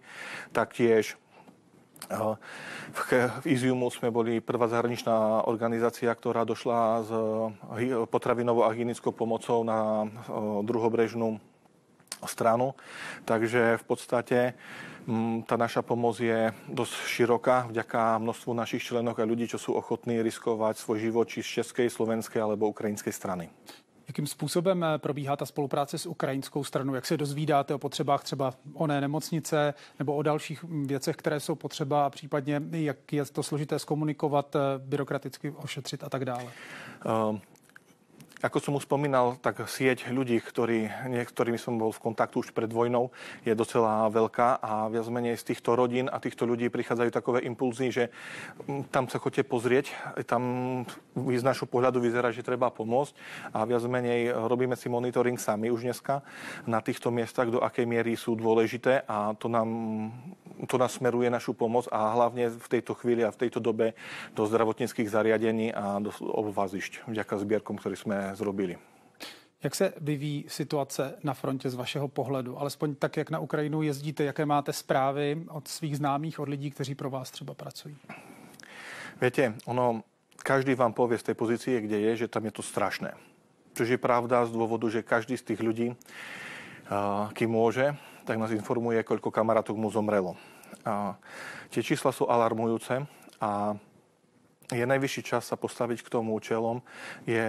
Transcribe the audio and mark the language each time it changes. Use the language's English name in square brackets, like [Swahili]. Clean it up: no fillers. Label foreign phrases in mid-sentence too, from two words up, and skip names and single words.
[Slovak] Taktiež v Iziumu sme boli prvá zahraničná organizácia, ktorá došla s potravinovou a hygienickou pomocou na druhobrežnú stranu. Takže v podstate tá naša pomoc je dosť široká vďaka množstvu našich členov a ľudí, čo sú ochotní riskovať svoj život či z českej, slovenskej alebo ukrajinskej strany. [Czech] Jakým způsobem probíhá ta spolupráce s ukrajinskou stranou? Jak se dozvídáte o potřebách třeba oné nemocnice nebo o dalších věcech, které jsou potřeba a případně jak je to složité zkomunikovat, byrokraticky ošetřit a tak dále? [Slovak] Ako som už spomínal, tak sieť ľudí, ktorými som bol v kontaktu už pred vojnou, je docela veľká a viac menej z týchto rodín a týchto ľudí prichádzajú takové impulzy, že tam sa chodte pozrieť, tam z našho pohľadu vyzerá, že treba pomôcť a viac menej robíme si monitoring sami už dneska na týchto miestach, do akej miery sú dôležité a to nás smeruje našu pomoc a hlavne v tejto chvíli a v tejto dobe do zdravotníckych zariadení a do obvazišť vďaka zbierkom, ktorý sme zrobili. [Czech] Jak se vyvíjí situace na frontě z vašeho pohledu? Alespoň tak, jak na Ukrajinu jezdíte, jaké máte zprávy od svých známých, od lidí, kteří pro vás třeba pracují? [Slovak] Viete, každý vám povie z tej pozície, kde je, že tam je to strašné. Čož je pravda z dôvodu, že každý z tých ľudí, kým môže, tak nás informuje, koľko kamarátok mu zomrelo. Tie čísla sú alarmujúce a je najvyšší čas sa postaviť k tomu čelom.